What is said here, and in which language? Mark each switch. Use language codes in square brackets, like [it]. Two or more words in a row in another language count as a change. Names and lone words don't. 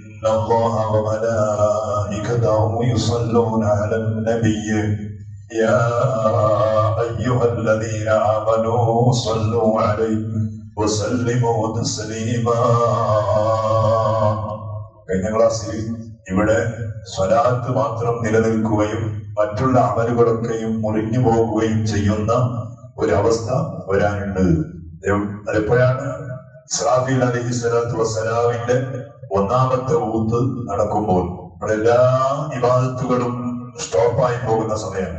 [ar] الله وملائكته يصلون على النبي يا أيها الذين آمنوا صلوا عليه وسلموا تسليما. [ml] കഴിഞ്ഞ ക്ലാസ്സിൽ ഇവിടെ സ്വലാത്ത് മാത്രം നിലനിൽക്കുകയും മറ്റുള്ള അമലുകളൊക്കെയും മുറിഞ്ഞു പോകുകയും ചെയ്യുന്ന ഒരവസ്ഥ വരാനുണ്ട്. അതെപ്പോഴാണ്? ഇസ്രാഫീൽ [ar] عليه الصلاة والسلام [ml] ഒന്നാമത്തെ ഊത്ത് നടക്കുമ്പോൾ നമ്മുടെ എല്ലാ ഇബാദത്തുകളും സ്റ്റോപ്പായി പോകുന്ന സമയമാണ്.